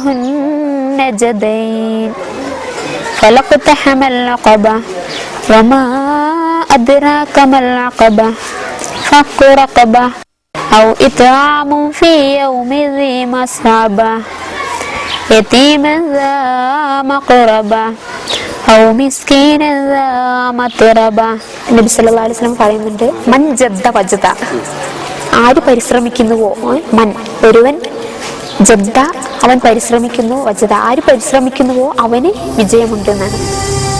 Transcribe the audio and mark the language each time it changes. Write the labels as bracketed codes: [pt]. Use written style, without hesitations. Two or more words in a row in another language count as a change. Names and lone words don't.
[ar] النجدين فلاقتحم العقبة وما أدراك ما العقبة فك رقبة أو إطعام في يوم ذي مسغبة يتيما ذا مقربة أو مسكينا ذا متربة. [ml] നബി [ar] صلى الله عليه وسلم [ml] പറയുന്നുണ്ട്, [ar] من جد وجد, [ml] ആര് പരിശ്രമിക്കുന്നുവോ, മൻ ഒരുവൻ, ജദ്ദ അവൻ പരിശ്രമിക്കുന്നു, വജദ ആര് പരിശ്രമിക്കുന്നുവോ അവന് വിജയമുണ്ട് എന്നാണ്.